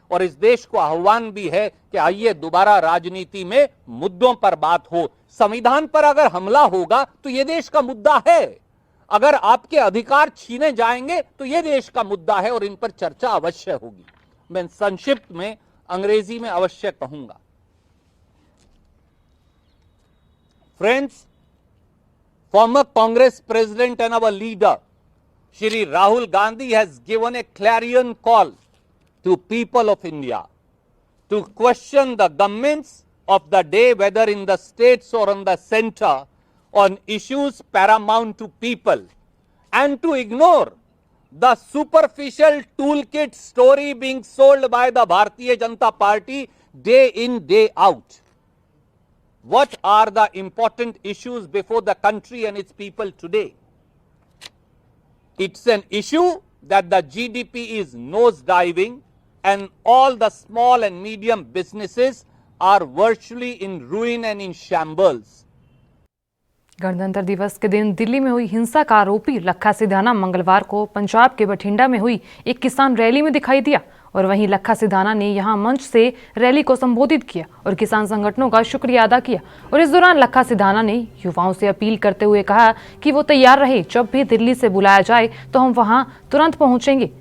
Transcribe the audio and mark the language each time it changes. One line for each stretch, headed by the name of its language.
Hindi: और इस देश को आह्वान भी है कि आइए दोबारा राजनीति में मुद्दों पर बात हो। संविधान पर अगर हमला होगा तो यह देश का मुद्दा है, अगर आपके अधिकार छीने जाएंगे तो यह देश का मुद्दा है और इन पर चर्चा अवश्य होगी। मैं संक्षिप्त में अंग्रेजी में अवश्य कहूंगा।
English: Friends, former Congress President and our leader, Shri Rahul Gandhi has given a clarion call to people of India to question the governments of the day, whether in the states or in the center, on issues paramount to people, and to ignore the superficial toolkit story being sold by the Bharatiya Janata Party day in, day out. What are the important issues before the country and its people today? It's an issue that the GDP is nosediving and all the small and medium businesses are virtually in ruin and in shambles.
Hindi: गणतंत्र दिवस के दिन दिल्ली में हुई हिंसा का आरोपी लखा सिधाना मंगलवार को पंजाब के बठिंडा में हुई एक किसान रैली में दिखाई दिया और वहीं लखा सिधाना ने यहां मंच से रैली को संबोधित किया और किसान संगठनों का शुक्रिया अदा किया। और इस दौरान लखा सिधाना ने युवाओं से अपील करते हुए कहा कि वो तैयार रहे, जब भी दिल्ली से बुलाया जाए तो हम वहां तुरंत पहुंचेंगे।